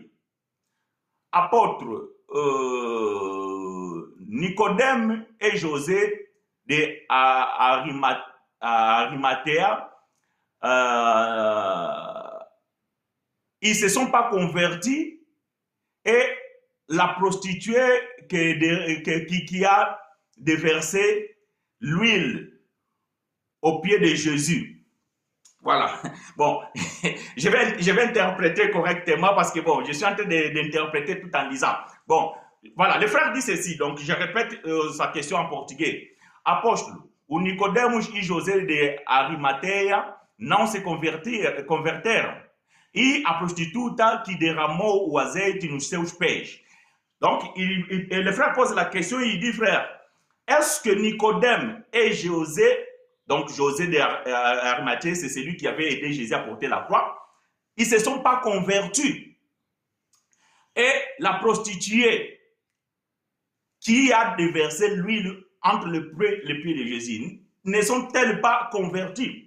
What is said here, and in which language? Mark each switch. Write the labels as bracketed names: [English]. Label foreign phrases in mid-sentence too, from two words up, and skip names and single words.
[French] Apôtre Nicodème et José de Arimathea, ils ne se sont pas convertis et la prostituée qui a déversé l'huile au pied de Jésus. Voilà. Bon, je vais interpréter correctement parce que bon, je suis en train d'interpréter tout en lisant. Bon, voilà, le frère dit ceci, donc je répète sa question en portugais. [Portuguese] Apóstolo, o Nicodemos e José de Arimateia não se converteram e a prostituta que derramou o azeite nos seus pés. [French] Donc, le frère pose la question, il dit, frère, est-ce que Nicodème et José, donc José d'Arimathée, c'est celui qui avait aidé Jésus à porter la croix, ils ne se sont pas convertis. Et la prostituée qui a déversé l'huile entre les pieds de Jésus, ne sont-elles pas converties?